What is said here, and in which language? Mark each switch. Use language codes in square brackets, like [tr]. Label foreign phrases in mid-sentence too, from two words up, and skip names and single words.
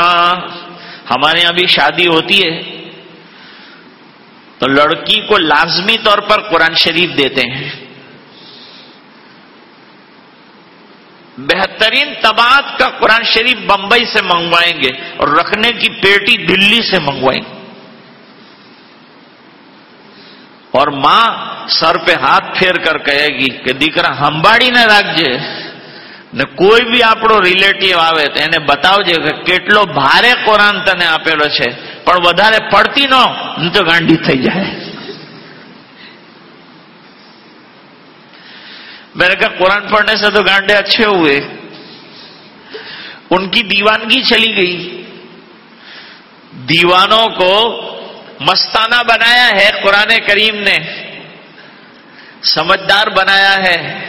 [ur] ہمارے یہاں بھی شادی ہوتی ہے تو لڑکی کو لازمی طور پر قرآن شریف دیتے ہیں، بہترین طباعت کا قرآن شریف بمبئی سے منگوائیں گے اور رکھنے کی پیٹی دلی سے منگوائیں گے، اور ماں سر پہ ہاتھ پھیر کر کہے گی کہ [gu] દીકરા હંભાળી ને રાખજે ને કોઈ બી આપણો રિલેટિવ આવે તો એને બતાવજે કે કેટલો ભારે કુરાન તને આપેલો છે, પણ વધારે પડતી ન તો ગાંડી થઈ જાય। [ur] میں نے کہا قرآن پڑھنے سے تو گانڈے اچھے ہوئے، ان کی دیوانگی چلی گئی، دیوانوں کو مستانہ بنایا ہے قرآن کریم نے، سمجھدار بنایا ہے۔